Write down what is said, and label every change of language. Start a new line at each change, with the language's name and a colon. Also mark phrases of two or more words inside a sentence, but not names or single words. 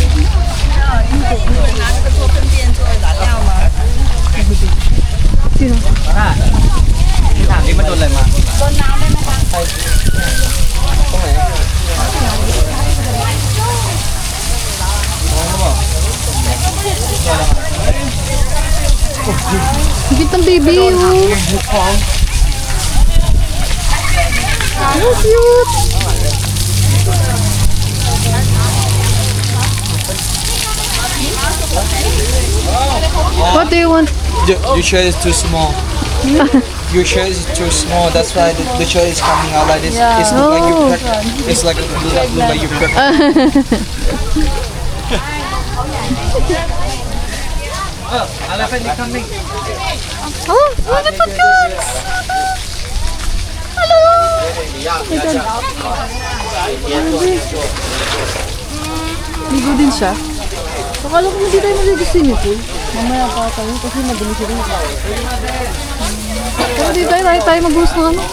Filipino: Sino?
Thai: ที่ถามนี่มันโดนอะไรมา
Filipino: Ang cute ng baby oh.
English: Oh, cute. What do you want? Your shirt is too small. Your shirt is too small. That's why the shirt is coming out like this. It's look like you it's like look like you elephant is coming. Oh, elephant cats. Hello.
Filipino: Ligo din siya. Akala ko hindi tayo maligo sa inyo pool. Mamaya pa tayo kasi madumi sila. Pero di tayo mag-host ng ano.